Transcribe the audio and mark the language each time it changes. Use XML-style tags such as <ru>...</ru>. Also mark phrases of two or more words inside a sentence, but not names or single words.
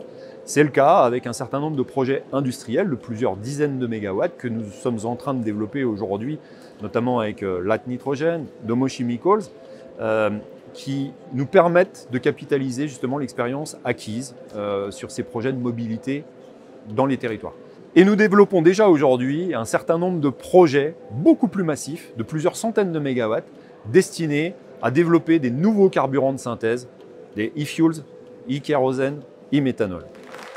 <fr>C'est le cas avec un certain nombre de projets industriels de plusieurs dizaines de mégawatts que nous sommes en train de développer aujourd'hui, notamment avec Light Nitrogen, Domo Chemicals, qui nous permettent de capitaliser justement l'expérience acquise sur ces projets de mobilité dans les territoires. Et nous développons déjà aujourd'hui un certain nombre de projets beaucoup plus massifs, de plusieurs centaines de mégawatts, destinés à développer des nouveaux carburants de synthèse, des e-fuels, e-kérosène, e-méthanol.</fr>